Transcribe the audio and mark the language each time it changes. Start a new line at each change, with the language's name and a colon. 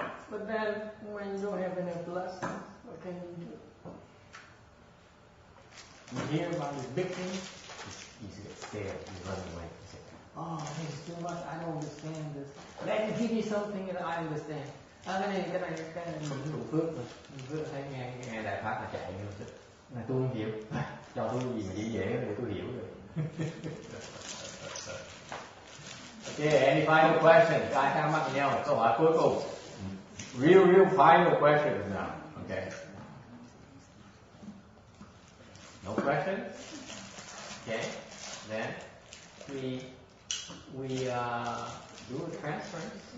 English: But then, when you don't have enough blessings, what can you do? You hear about this big thing, you get scared, you run away. You say, oh, this is too much, I don't understand this. Let me give you something that I understand.
Vietnamese: Cái này mình đủ phước rồi. Phước thấy nghe đại pháp là chạy nữa. Mà tôi không hiểu. Cho tôi gì mà dễ để tôi hiểu rồi.
English: Okay, any final questions?
Vietnamese: Ai thắc mắc nhau? Câu hỏi cuối cùng.
English: Real final questions now. Okay. No questions? Okay. Then we do a transference.